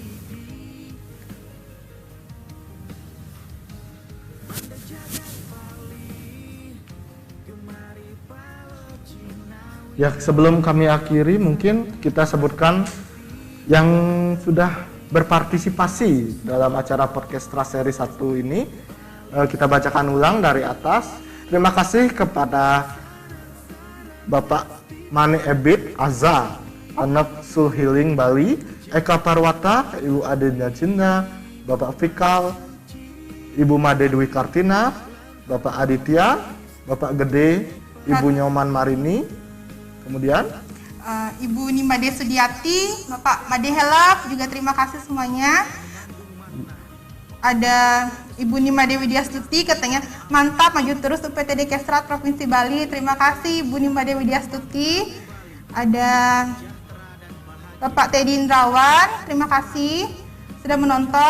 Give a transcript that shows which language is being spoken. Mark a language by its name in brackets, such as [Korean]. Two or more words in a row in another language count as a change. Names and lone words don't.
[Indonesian] Ya, sebelum kami akhiri mungkin kita sebutkan yang sudah berpartisipasi dalam acara podcast seri 1 ini. Kita bacakan ulang dari atas. Terima kasih kepada Bapak Mane Ebit Azza, Anak Soul Healing Bali, Eka Parwata, Ibu Adenya Cinda, Bapak Fikal, Ibu Made Dwi Kartina, Bapak Aditya, Bapak Gede, Ibu Nyoman Marini, kemudian Ibu Nimade Sudiati, Bapak Made Helap, juga terima kasih semuanya. Ada Ibu Nimade Widyastuti, katanya mantap, maju terus UPTD Kestrat Provinsi Bali. Terima kasih Ibu Nimade Widyastuti. Ada Bapak Teddy Indrawan, terima kasih sudah menonton.